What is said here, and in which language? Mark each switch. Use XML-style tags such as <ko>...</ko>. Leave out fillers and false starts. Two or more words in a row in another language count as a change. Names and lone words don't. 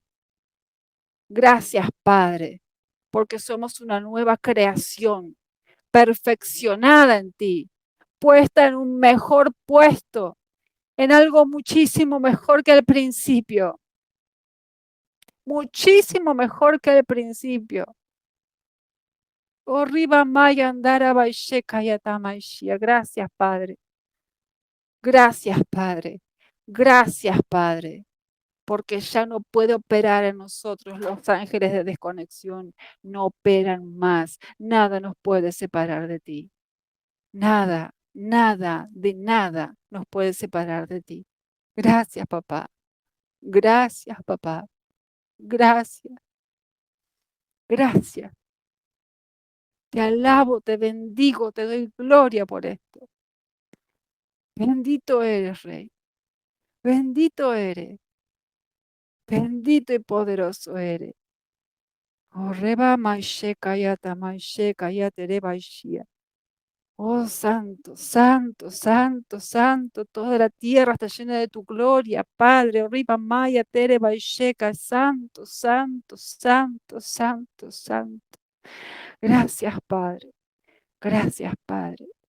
<es>Gracias, Padre, porque somos una nueva creación, perfeccionada en ti, puesta en un mejor puesto, en algo muchísimo mejor que al principio, muchísimo mejor que al principio. Oh, riba maya andara baisheka yatamaishia. Gracias, Padre. Gracias, Padre. Gracias, Padre. Porque ya no puede operar en nosotros los ángeles de desconexión. No operan más. Nada nos puede separar de ti. Nada, nada, de nada nos puede separar de ti. Gracias, papá. Gracias, papá. Gracias, gracias. Te alabo, te bendigo, te doy gloria por esto. Bendito eres, Rey. Bendito eres. Bendito y poderoso eres. Oh, reba maisheka yata maisheka yata reba ishia. Oh, santo, santo, santo, santo, toda la tierra está llena de tu gloria, Padre. Oh, riba maya tere baisheka, santo, santo, santo, santo, santo. Gracias, Padre. Gracias, Padre.</es>